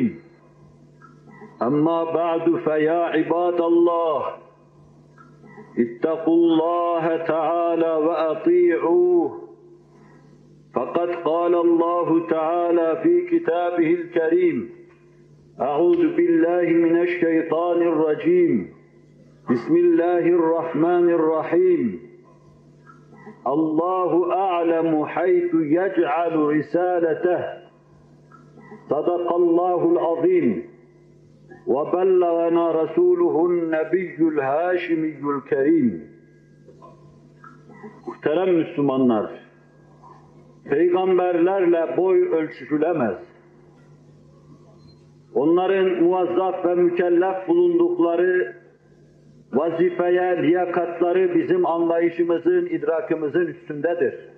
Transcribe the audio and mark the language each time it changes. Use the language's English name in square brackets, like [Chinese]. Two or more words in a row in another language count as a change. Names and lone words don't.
[Arabic] أما بعد فيا عباد الله اتقوا الله تعالى وأطيعوه فقد قال الله تعالى في كتابه الكريم أعوذ بالله من الشيطان الرجيم بسم الله الرحمن الرحيم الله أعلم حيث يجعل رسالته صدق الله العظيم وَبَلَّغَنَا رَسُولُهُ النَّبِيُّ الْهَاشِمِيُّ الْكَرِيمُ. [Turkish] Muhterem Müslümanlar, peygamberlerle boy ölçüşülemez. Onların muvazzaf ve mükellef bulundukları vazifeye liyakatları bizim anlayışımızın, idrakımızın üstündedir.